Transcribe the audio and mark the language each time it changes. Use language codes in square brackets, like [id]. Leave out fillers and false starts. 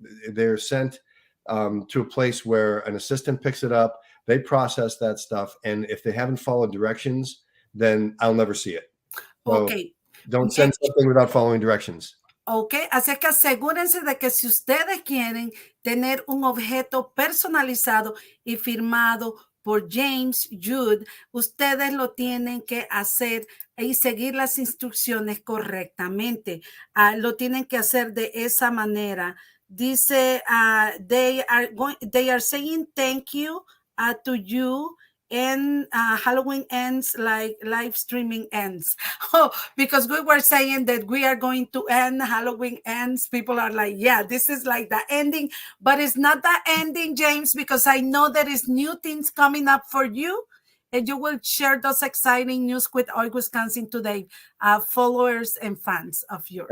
[en] They're sent to a place where an assistant picks it up. They process that stuff, and if they haven't followed directions, then I'll never see it. So Okay. Don't send something without following directions. [es] Ok, así que asegúrense de que si ustedes quieren tener un objeto personalizado y firmado por James Jude, ustedes lo tienen que hacer y seguir las instrucciones correctamente. Lo tienen que hacer de esa manera. Dice, [en] they are saying thank you to you. And Halloween ends like live streaming ends. Oh, because we were saying that we are going to end, Halloween ends. People are like, yeah, this is like the ending, but it's not the ending, James, because I know there is new things coming up for you, and you will share those exciting news with Hoy Wisconsin Today followers and fans of yours.